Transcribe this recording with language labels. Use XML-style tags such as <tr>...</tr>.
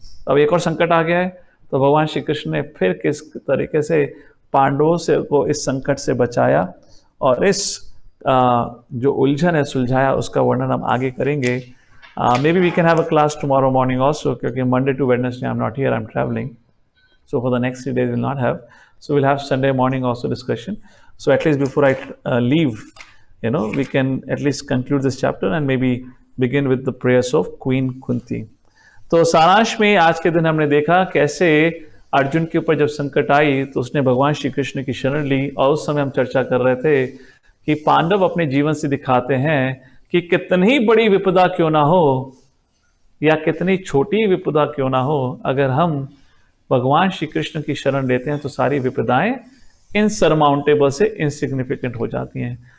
<hi>अब एक और संकट आ गया है। तो भगवान श्री कृष्ण ने फिर किस तरीके से पांडवों से को इस संकट से बचाया और इस जो उलझन है सुलझाया, उसका वर्णन हम आगे करेंगे।</hi> <en>Maybe we can have a class tomorrow morning also, क्योंकि Monday to Wednesday I am not here, I am travelling, so for the next 3 days we'll not have, so we'll have Sunday morning also discussion. So at least before I leave, we can at least conclude this chapter and maybe begin with the prayers of Queen Kunti.</en> <hi>तो सारांश में आज के दिन हमने देखा कैसे अर्जुन के ऊपर जब संकट आई तो उसने भगवान श्री कृष्ण की शरण ली। और उस समय हम चर्चा कर रहे थे कि पांडव अपने जीवन से दिखाते हैं कि कितनी बड़ी विपदा क्यों ना हो या कितनी छोटी विपदा क्यों ना हो, अगर हम भगवान श्री कृष्ण की शरण लेते हैं तो सारी विपदाएं इनसरमाउंटेबल से इनसिग्निफिकेंट हो जाती हैं।</hi>